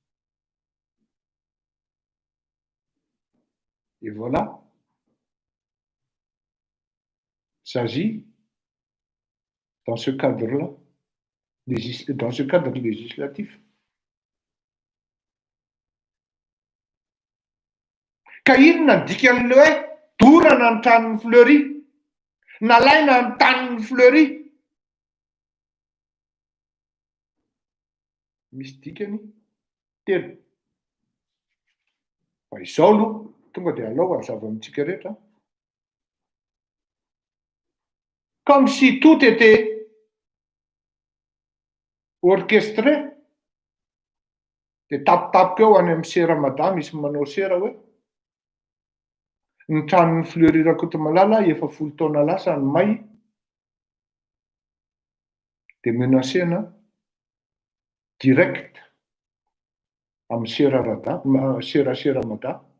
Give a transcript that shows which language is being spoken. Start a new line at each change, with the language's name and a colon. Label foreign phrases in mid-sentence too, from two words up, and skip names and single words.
French: Et voilà, s'agit dans ce cadre-là, dans ce cadre législatif.
Malagasy: Ka inona ny dikan'le hoe dorana ny tranon'ny Fleury, nalaina ny tanin'ny Fleury. Misy dikany telo. Fa izao aloha tonga dia alao hazava amintsika rehetra.
French: Comme si tout était orchestré.
Malagasy: Dia tapitapika eo any amin'ny sera madama misy manao sera hoe ny tranon'ny Fleury Rakotomalala 70 taona lasa ny may dia menacena direct amin'ny sera madama.